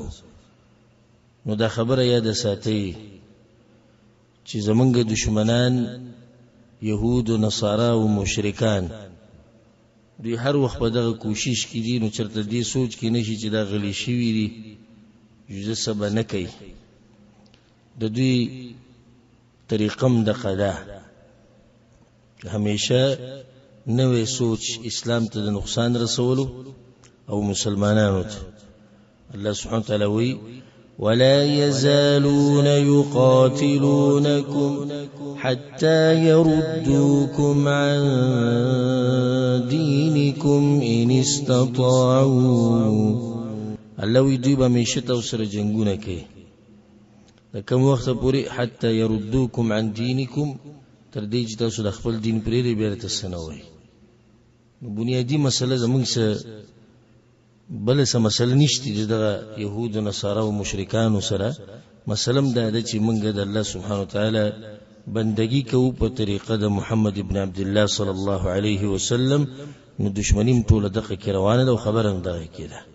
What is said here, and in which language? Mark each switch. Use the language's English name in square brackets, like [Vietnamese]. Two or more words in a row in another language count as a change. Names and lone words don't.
[Pashto] نو دا خبره یاد ساتئ چې زمونږ دشمنان یهود و نصارا او مشرکان دوی هر وخت په دغه کوشش کې دي، نو چرته دې سوچ کې نشي چې دا غلی شوي دي جزه څه به نه کوي. د دوی طریقم دغه ده، همیشه نوې سوچ اسلام ته د نقصان رسولو او مسلمانانو ته. [Arabic] الله سبحانه وتعالى وی ولا يزالون يقاتلونكم حتى يردوكم عن دينكم إن استطاعوا. [Pashto] الله وی دوی به همیشه تاسو سره جنګونه کوي د کوم وخت پورې [Arabic] حتى يردوكم عن دينكم، [Pashto] تر دې چې تاسو د خپل دین پرېږدئ بیا درته څه نه وایي. نو بنیادي مسله زمونږ څه بله څه مسله نشته چې دغه یهود و نصارا او مشرکانو سره، مسله هم دا ده چې موږ د الله [Arabic] سبحانه وتعالی [Pashto] بندگی کوو په طریقه د محمد ابن عبدالله [Arabic] صلی الله علیه وسلم، [Pashto] نو دشمنی هم ټوله دغه کې روانه ده او خبره هم دغه کې ده.